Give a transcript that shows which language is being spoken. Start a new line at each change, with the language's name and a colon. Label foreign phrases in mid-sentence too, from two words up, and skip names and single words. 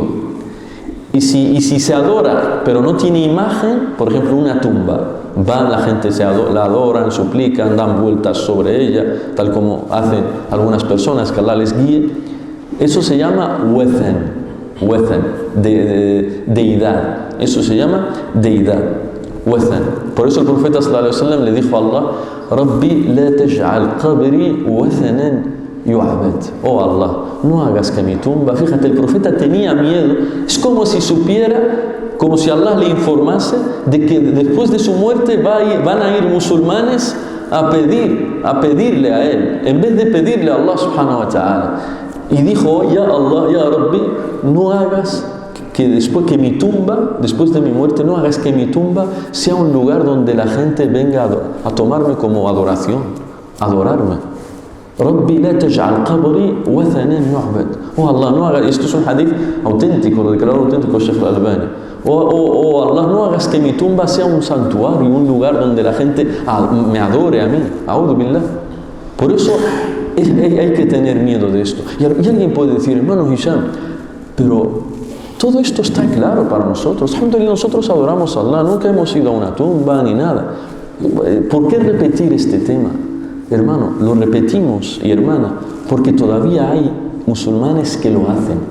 Spanish: Y si se adora, pero no tiene imagen, por ejemplo una tumba, van la gente, la adoran, suplican, dan vueltas sobre ella, tal como hacen algunas personas, que Allah les guíe, eso se llama wethen, deidad. Eso se llama deidad, wethan. Por eso el profeta
Arabic: صلى الله عليه وسلم
Spanish: le dijo a Allah:
Arabic: رب لا تجعل قبري وثنا يعبد.
Spanish: Oh Allah, no hagas que mi tumba. Fíjate, el profeta tenía miedo. Es como si supiera, como si Allah le informase de que después de su muerte van a ir musulmanes a pedirle a él, en vez de pedirle a Allah
Arabic: سبحانه وتعالى.
Spanish: Y dijo:
Arabic: يا الله، يا ربي,
Spanish: no hagas que después mi tumba, después de mi muerte, no hagas que mi tumba sea un lugar donde la gente venga a tomarme como adoración, adorarme.
Arabic: رب لا تجعل قبري وثنا يعبد.
Spanish: Oh Allah, no hagas, esto es un hadith auténtico, lo declaró auténtico Sheikh Al-Albani. Oh Allah, no hagas que mi tumba sea un santuario, un lugar donde la gente me adore a mí.
Arabic: أعوذ بالله.
Spanish: Por eso hay que tener miedo de esto. Y alguien puede decir: hermano Hisham, pero todo esto está claro para nosotros. Nosotros adoramos a Allah, nunca hemos ido a una tumba ni nada. ¿Por qué repetir este tema? Hermano, lo repetimos, y hermana, porque todavía hay musulmanes que lo hacen.